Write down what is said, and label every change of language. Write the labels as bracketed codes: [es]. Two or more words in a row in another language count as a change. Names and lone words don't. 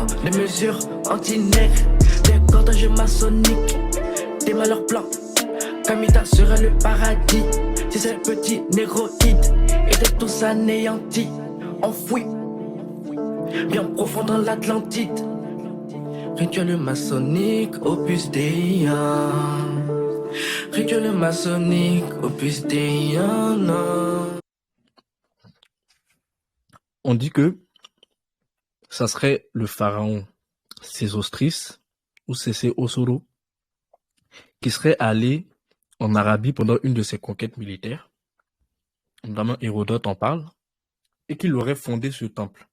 [fr] Des mesures anti-nègres, des cordages maçonniques, des malheurs blancs. Kamita sera le paradis si ces petits négroïdes étaient tous anéantis, enfouis, bien profond dans l'Atlantide. Rituel maçonnique, opus Dei. Rituel maçonnique, opus Dei. On dit que ça serait le pharaon Sésostris ou Sésé Osoro qui serait allé en Arabie pendant une de ses conquêtes militaires, notamment Hérodote en parle, et qu'il aurait fondé ce temple.